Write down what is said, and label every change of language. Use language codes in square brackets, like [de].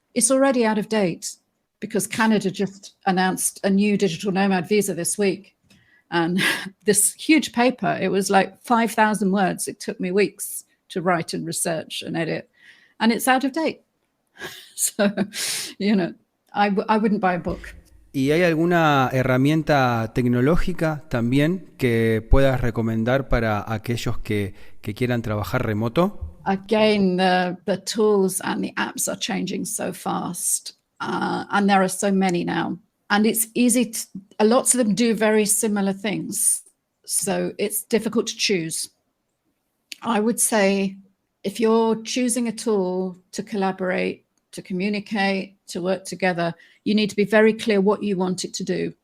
[en] It's already out of date, because Canada just announced a new digital nomad visa this week. And this huge paper, it was like 5,000 words. It took me weeks to write and research and edit. And it's out of date. So, you know, I wouldn't buy a book. [es] ¿Y hay alguna herramienta tecnológica también que puedas recomendar para aquellos que quieran trabajar remoto? [en] Again, the tools and the apps are changing so fast. And there are so many now. And it's easy, lots of them do very similar things. So it's difficult to choose. I would say if you're choosing a tool to collaborate, to communicate, to work together, you need to be very clear what you want it to do.